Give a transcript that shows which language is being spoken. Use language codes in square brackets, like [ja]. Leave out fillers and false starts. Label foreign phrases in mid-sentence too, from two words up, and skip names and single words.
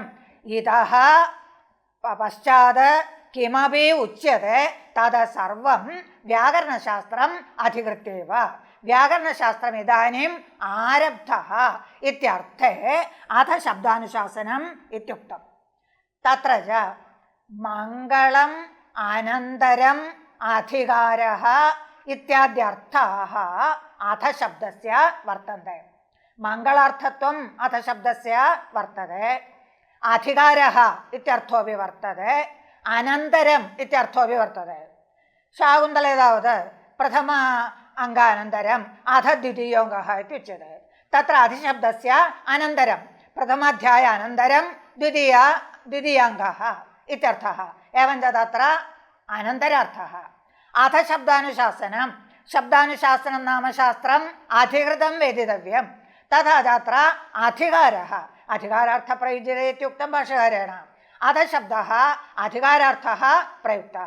[sa] इतः पश्चात् किमपि उच्यते तद् सर्वं व्याकरणशास्त्रम् अधिकृत्यैव। व्याकरणशास्त्रम् इदानीम् आरब्धः इत्यर्थे अथ शब्दानुशासनम् इत्युक्तम्। तत्र च മംഗളം അനന്തരം അധികാരः ഇത്യാദ്യർത്ഥാः അധശബ്ദസ്യ വർത്തन्ते. മംഗളാർത്ഥത്വം അധശബ്ദസ്യ വർത്തते. അധികാരः ഇത്യർത്ഥോപി വർത്തते. അനന്തരം ഇത്യർത്ഥോപി വർത്തते. ശാകുന്തളേ താവത് പ്രഥമ അംഗാനന്തരം അധ ദ്വിതീയോംഗः ഇത്യുച്യते. തത്ര അധിശബ്ദസ്യ അനന്തരം പ്രഥമാധ്യായ അനന്തരം ദ്വിതീയാംഗः ഇത്യർത്ഥः. एवञ्च तत्र अनन्तरार्थः. अधशब्दानुशासनं शब्दानुशासनं नाम शास्त्रम् अधिकृतं वेदितव्यं. तथा तत्र अधिकारः अधिकारार्थप्रयुज्यते इत्युक्तं भाष्यकारेण. अधशब्दः अधिकारार्थः प्रयुक्तः.